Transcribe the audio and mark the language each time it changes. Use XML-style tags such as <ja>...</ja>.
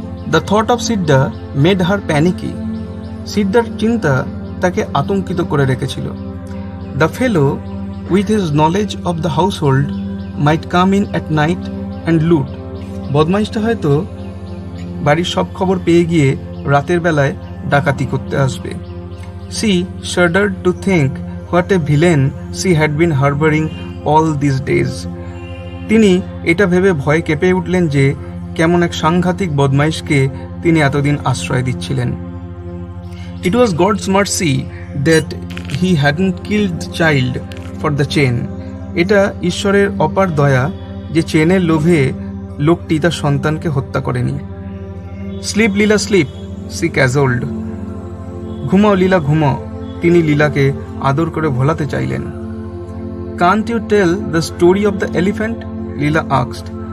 <en>the thought of Sidda made her panicky,</en> <bn>সিড্ডার চিন্তা তাকে আতঙ্কিত করে রেখেছিল।</bn> <en>The fellow with his knowledge of the household might come in at night and loot.</en> <bn>বদমাইশটা হয়তো বাড়ির সব খবর পেয়ে গিয়ে রাতের বেলায় ডাকাতি করতে আসবে।</bn> <en>She shuddered to think what a villain she had been harboring all these days.</en> <bn>তিনি এটা ভেবে ভয় কেঁপে উঠলেন যে কেমন এক সাংঘাতিক বদমাইশকে তিনি এতদিন আশ্রয় দিচ্ছিলেন।</bn> <en>It was God's mercy that he hadn't killed the child for the chain.</en> <bn>এটা ঈশ্বরের অপার দয়া যে চেনের লোভে লোকটি তার সন্তানকে হত্যা করেনি।</bn> <en>Sleep Leela sleep, she cajoled.</en> <bn>ঘুমাও লীলা ঘুমাও, তিনি লীলাকে আদর করে ভোলাতে চাইলেন।</bn> <en>Can't you tell the story of the elephant, Leela asked.</en>